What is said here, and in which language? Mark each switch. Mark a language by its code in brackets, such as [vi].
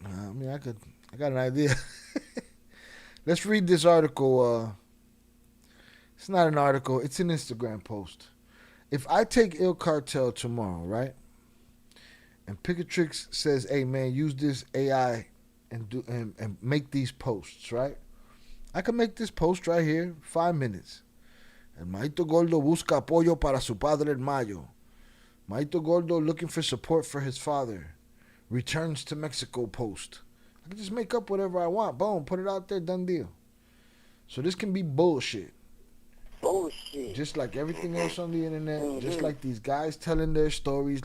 [en] I mean, I got an idea. Let's read this article. It's not an article. It's an Instagram post. If I take Il Cartel tomorrow, right? And Pickatrix says, hey man, use this AI and make these posts, right? I can make this post right here, 5 minutes. [es] El Maito Gordo busca apoyo para su padre en mayo. [en] Maito Gordo looking for support for his father. Returns to Mexico post. I can just make up whatever I want. Boom, put it out there, done deal. So this can be bullshit. Bullshit. Just like everything else on the internet. Just like these guys telling their stories.